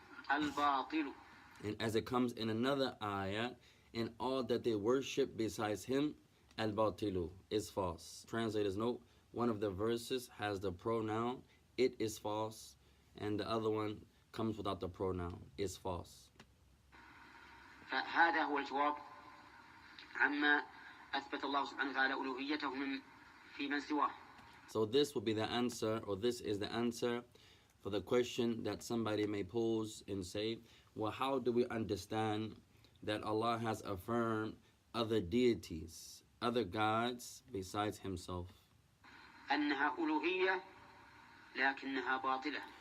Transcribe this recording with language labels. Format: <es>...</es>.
<en>And as it comes in another ayah, and all that they worship besides Him, al-batilu, is false. Translators note, one of the verses has the pronoun, it is false, and the other one comes without the pronoun, is false.</en> <ar>هذا هو الجواب عما أثبت الله سبحانه وتعالى ألوهيته في من سواه.</ar> <en>So this will be the answer, or this is the answer for the question that somebody may pose and say, well, how do we understand that Allah has affirmed other deities, other gods besides Himself?</en> <ar>أنها ألوهية لكنها باطلة.</ar>